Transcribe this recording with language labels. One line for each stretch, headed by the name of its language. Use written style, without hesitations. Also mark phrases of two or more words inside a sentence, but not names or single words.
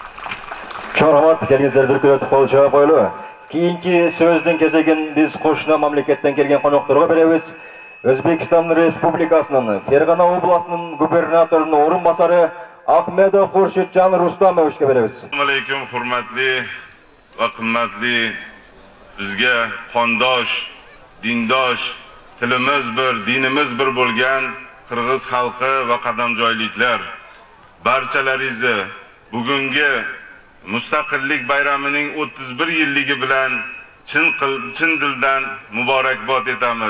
Kyrgyz: Чорамат келиңиздер дүркүрөтүп кол чаап коелу. Кийинки сөздүн кезегин биз кошуна мамлекеттен келген конокторго беребиз. Өзбекстан Республикасынын Фергана областынын губернаторунун орун басары Ахмедов Хуршитжан Рустамовичке беребиз.
Uzbek: Assalomu alaykum, hurmatli va qimmatli bizga qondosh, dindosh, tilimiz bir, dinimiz bir bo'lgan Qirg'iz xalqi va qadamjoyliklar, barchalaringizni bugungi mustaqillik bayramining 31 yilligi bilan chin dildan muborakbod etamiz.